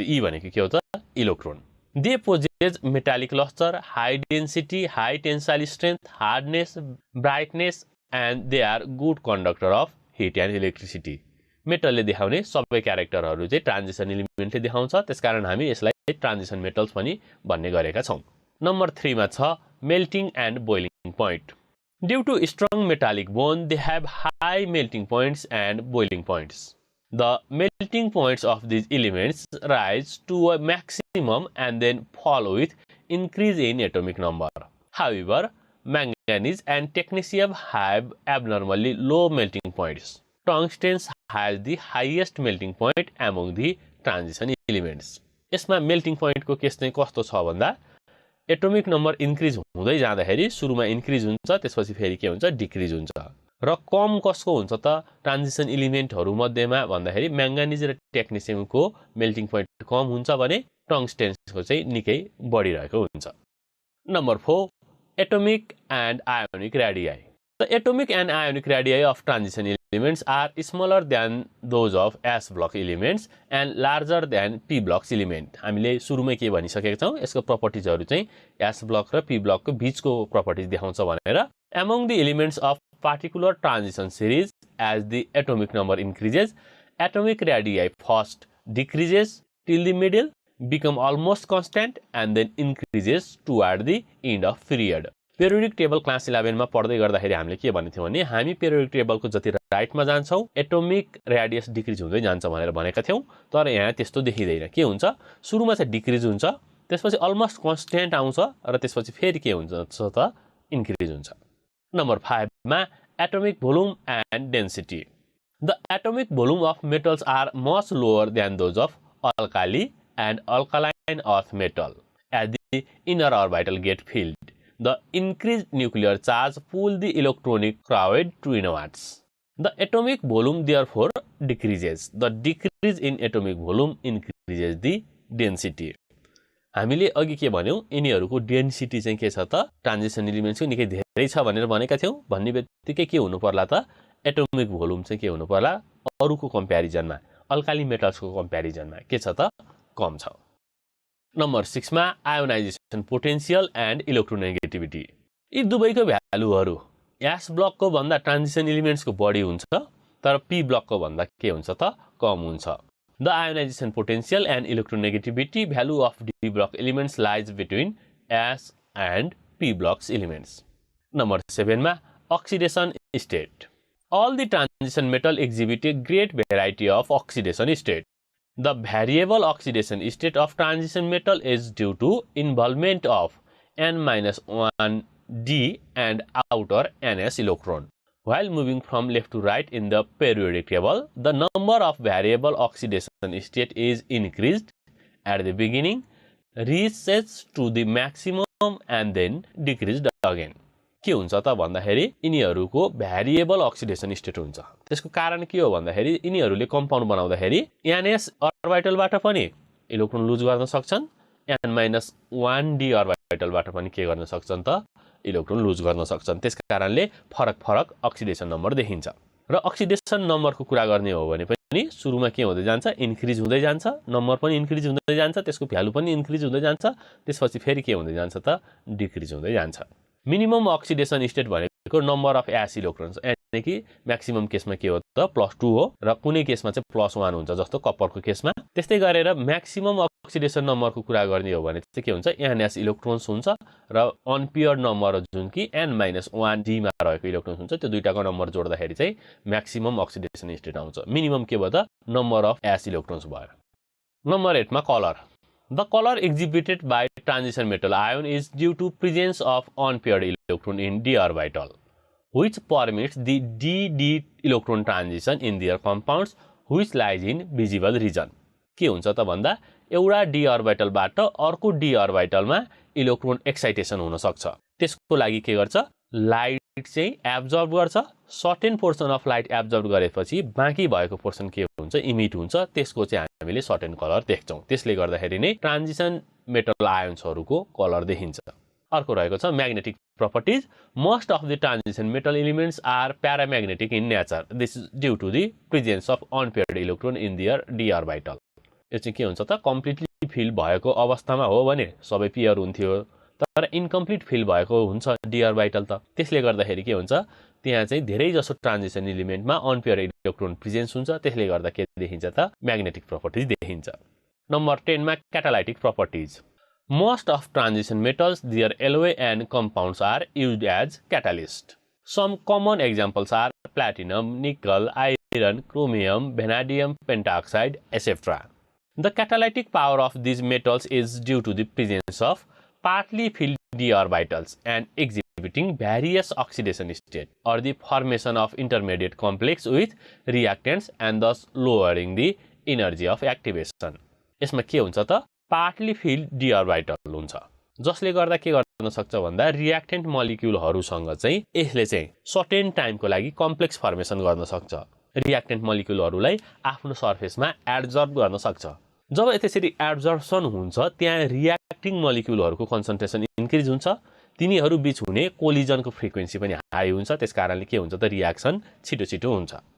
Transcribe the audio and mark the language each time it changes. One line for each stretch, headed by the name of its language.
Nepali: E भनेको के हो त electron.
English: They possess metallic luster, high density, high tensile strength, hardness, brightness, and they are good conductor of heat and electricity.
Nepali: मेटलले देखाउने सबै क्यारेक्टरहरू चाहिँ transition एलिमेन्टले देखाउँछ, त्यसकारण हामी यसलाई ट्रान्जिसन मेटल्स पनि भन्ने गरेका छौं। नम्बर 3 मा छ melting and boiling point.
English: Due to strong metallic bond they have high melting points and boiling points. The melting points of these elements rise to a maximum and then fall with increase in atomic number. However, manganese and technetium have abnormally low melting points. Tungsten has the highest melting point among the transition elements.
Nepali: यसमा melting पोइन्टको case चाहिँ कस्तो छ भन्दा atomic number increase हुँदै जाँदाखेरि सुरुमा increase हुन्छ, त्यसपछि फेरि के हुन्छ डिक्रिज हुन्छ। र कम कसको हुन्छ त ट्रान्जिसन एलिमेन्टहरू मध्येमा भन्दाखेरि म्याङ्गानिज र टेक्नेसियमको मेल्टिङ पोइन्ट कम हुन्छ भने टंगस्टेनको चाहिँ निकै बढिरहेको हुन्छ।
English: Number 4 atomic and ionic radii. The atomic and ionic radii of transition elements are smaller than those of S block elements and larger than P blocks element.
Nepali: हामीले सुरुमै के भनिसकेका छौं, यसको प्रपर्टिजहरु चाहिँ S block र P block को बीचको properties देखाउँछ भनेर।
English: Among the elements of particular transition series, as the atomic number increases, atomic radii first decreases till the middle, become almost constant and then increases toward the end of period.
Nepali: Periodic table class 11 मा पढ्दै गर्दाखेरि हामीले के भनेथ्यौं भने हामी periodic टेबलको जति राइटमा जान्छौं atomic radius decrease हुँदै जान्छ भनेर भनेका थियौं, तर यहाँ त्यस्तो देखिदैन। के हुन्छ सुरुमा चाहिँ डिक्रिज हुन्छ, त्यसपछि अलमोस्ट कन्स्ट्यान्ट आउँछ र त्यसपछि फेरि के हुन्छ त इन्क्रिज हुन्छ। नम्बर 5 मा atomic volume and density.
English: The atomic volume of metals are much lower than those of alkali and alkaline earth metal at the inner orbital get filled. The increased nuclear charge pull the electronic crowd to inwards. The atomic volume therefore decreases. The decrease in atomic volume increases the density.
Nepali: हामीले अघि के भन्यौ यिनीहरुको density चाहिँ के छ त transition एलिमेन्ट्सको निकै धेरै छ भनेर भनेका थियौ। भन्ने बित्तिकै के हुनु पर्ला त एटोमिक भोल्युम चाहिँ के हुनु पर्ला अरुको कम्प्यारिजनमा अल्काली मेटल्सको कम्प्यारिजनमा के छ त कम छ। नम्बर 6 मा आयोनाइजेसन पोटेन्शियल एन्ड इलेक्ट्रोनेगेटिभिटी। यी दुवैको भ्यालुहरु एस ब्लकको भन्दा ट्रान्जिसन एलिमेन्ट्सको बढी हुन्छ तर पी ब्लकको भन्दा के हुन्छ त कम हुन्छ।
English: The ionization potential and electronegativity value of d block elements lies between s and p blocks elements.
Nepali: Number 7 मा oxidation state.
English: All the transition metal exhibit a great variety of oxidation state. The variable oxidation state of transition metal is due to involvement of N-1d and outer Ns electron. While moving from left to right in the periodic table, the number of variable oxidation state is increased at the beginning, reaches to the maximum and then decreased again.
Nepali: के हुन्छ त भन्दाखेरि यिनीहरुको variable oxidation state हुन्छ। त्यसको कारण के हो भन्दाखेरि यिनीहरुले कम्पाउन्ड बनाउँदाखेरि Ns अर्बिटलबाट पनि इलेक्ट्रोन लुज गर्न सक्छन्, N-1d अर्बिटलबाट पनि के गर्न सक्छन् त इलेक्ट्रोन लुज गर्न सक्छन्। त्यसकारणले फरक अक्सिडेसन नम्बर देखिन्छ। र अक्सिडेसन नम्बरको कुरा गर्ने हो भने पनि सुरुमा के हुँदै जान्छ इन्क्रिज हुँदै जान्छ, नम्बर पनि इन्क्रिज हुँदै जान्छ, त्यसको भ्यालु पनि इन्क्रिज हुँदै जान्छ, त्यसपछि फेरि के हुँदै जान्छ त डिक्रिज हुँदै जान्छ। मिनिमम अक्सिडेसन स्टेट भनेको नम्बर अफ एस इलेक्ट्रोन्स, यानी कि म्याक्सिमम केसमा के हो त +2 हो र कुनै केसमा चाहिँ +1 हुन्छ जस्तो कपरको केसमा। त्यस्तै गरेर म्याक्सिमम अक्सिडेसन नम्बरको कुरा गर्ने हो भने चाहिँ के हुन्छ Ns इलेक्ट्रोन्स हुन्छ र अनपेयर्ड नम्बर जुन कि N-1d मा रहेको इलेक्ट्रोन्स हुन्छ त्यो दुईटाको नम्बर जोड्दाखेरि चाहिँ म्याक्सिमम अक्सिडेसन स्टेट आउँछ। मिनिमम के भयो त नम्बर अफ एस इलेक्ट्रोन्स भयो। नम्बर 8 मा colour.
English: The color exhibited by transition metal ion is due to presence of unpaired electron in d orbital, which permits the d-d electron transition in their compounds, which lies in visible region.
Nepali: के हुन्छ त भन्दा एउटा d orbitalबाट अर्को d orbitalमा electron excitation हुन सक्छ। त्यसको लागि के गर्छ लाइट चाहिँ एब्जर्ब गर्छ, certain portion of light absorb गरेपछि बाँकी भएको पोर्सन के हुन्छ इमिट हुन्छ, त्यसको चाहिँ हामीले सर्टेन कलर देख्छौं। त्यसले गर्दाखेरि नै ट्रान्जिसन मेटल आयन्सहरुको कलर देखिन्छ। अर्को रहेको छ magnetic properties.
English: Most of the transition metal elements are paramagnetic in nature. This is due to the presence of unpaired electron in their d orbital.
Nepali: यो चाहिँ के हुन्छ त कम्प्लिटली फिल भएको अवस्थामा हो भने सबै पेयर हुन्थ्यो, तर इन्कम्प्लिट फिल भएको हुन्छ d orbital त। त्यसले गर्दाखेरि के हुन्छ त्यहाँ चाहिँ धेरै जसो ट्रान्जिसन एलिमेन्टमा अनपेयर इलेक्ट्रोन प्रेजेन्स हुन्छ, त्यसले गर्दा के देखिन्छ त म्याग्नेटिक प्रपर्टिज देखिन्छ। नम्बर 10 मा catalytic properties.
English: Most of transition metals, their alloy and compounds are used as catalyst. Some common examples are platinum, nickel, iron, chromium, vanadium pentoxide, etc. The catalytic power of these metals is due to the presence of partly filled d orbitals and exhibiting various oxidation states or the formation of intermediate complex with reactants and thus lowering the energy of activation.
Nepali: यसमा के हुन्छ त partly field D orbital हुन्छ, जसले गर्दा के गर्न सक्छ भन्दा रियाक्टेन्ट मोलिक्युलहरुसँग चाहिँ यसले चाहिँ सर्टेन टाइमको लागि कम्प्लेक्स फर्मेसन गर्न सक्छ। रियाक्टेन्ट मोलिक्युलहरुलाई आफ्नो सर्फेसमा एब्जर्ब गर्न सक्छ। जब त्यसरी एब्जर्प्सन हुन्छ त्यहाँ रियाक्टिङ मोलिक्युलहरुको कन्सन्ट्रेसन इन्क्रिज हुन्छ, तिनीहरु बीच हुने कोलिजनको फ्रिक्वेन्सी पनि हाई हुन्छ, त्यसकारणले के हुन्छ त रियाक्सन छिटो हुन्छ।